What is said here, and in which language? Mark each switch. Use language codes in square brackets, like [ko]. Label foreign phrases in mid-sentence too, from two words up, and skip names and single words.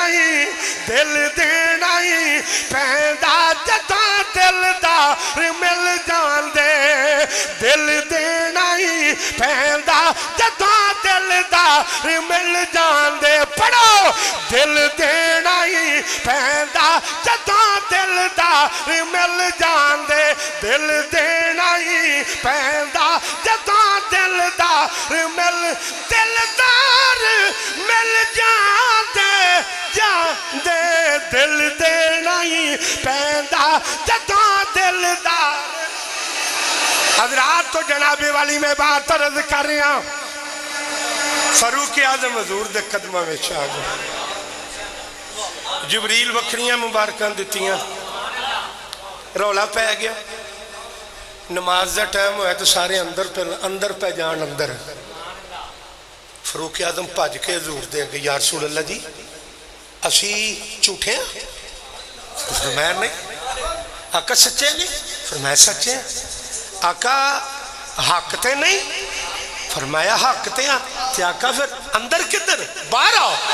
[pa] ہی دل دینا ہی پیندا جدوں دلدار مل جان دے دل دینا ہی پیندا جدوں دلدار مل جان دے پڑھو دل دینا ہی پیندا جدوں دلدار مل جان دے دل دینا ہی پیندا جدوں دلدار مل جان دے دل دینا ہی پیندا جدوں دلدار حضرات تو جناب والی میں بات عرض کر رہا فاروق اعظم حضور دے قدمہ میں آ گئے جبریل وکھریاں مبارکاں دتیاں رولا پہ گیا نماز دا ٹائم ہوئے تو سارے اندر پہ جان اندر فاروق اعظم بھج کے حضور دے اگے، یا رسول اللہ جی اسی جھوٹے ہیں? فرمایا نہیں۔ آقا سچے نہیں? فرمایا سچے ہیں۔ آقا حق تے نہیں? فرمایا حق تے ہاں۔ تے آقا پھر اندر کدھر؟ باہر آؤ.